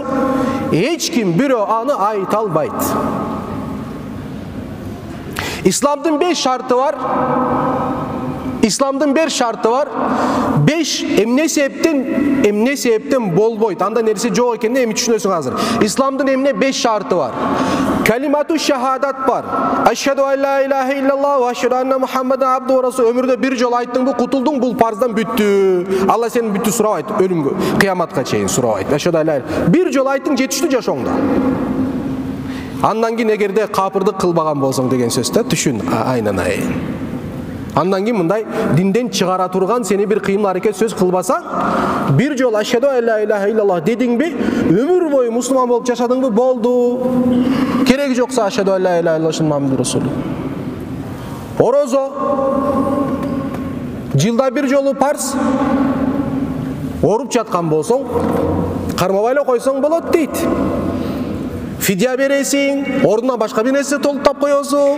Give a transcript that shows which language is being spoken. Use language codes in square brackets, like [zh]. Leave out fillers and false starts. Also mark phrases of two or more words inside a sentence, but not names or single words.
[ky] Эч ким бирөө аны айта албайт. Исламдын 5 шарты бар. Исламдын 5 шарты бар. 5 эмне себептен болбойт. Анда нерсе жок экенин эми түшүнөсүң азыр. Исламдын эмне 5 шарты бар. [ar] كلمة الشهادة [ky] бар. [ar] أشهد أن لا إله إلا الله وأشهد أن محمدا عبد ورسول. [ky] Өмүрдө бир жол айттың бу, кутулдуң, бул парздан бүттү. Алла сени бүттү сурабайт, өлүмгө, кыяматка чейин сурабайт. [ar] أشهد أن لا إله. [ky] Бир жол айттың, жетиштүү жашооңдо. Андан кийин эгерде капырдык кылбаган болсоң деген сөз да, түшүн, айнан айын. Андан кийин мындай динден чыгара турган сени бир кыйын аракет сөз кылбасаң, бир жол [ar] أشهد أن لا إله إلا الله [ky] дедиңби, өмүр бою мусулман болуп жашадыңбы, болду. Кереги жокса [ar] أشهد أن لا إله إلا الله محمد رسول. [ky] Орозо жылда бир жолу парз. Оруп жаткан болсоң, кармабай эле койсоң болот дейт. Фидия бересиң, ордуна башка бир нерсе толуктап коесуң.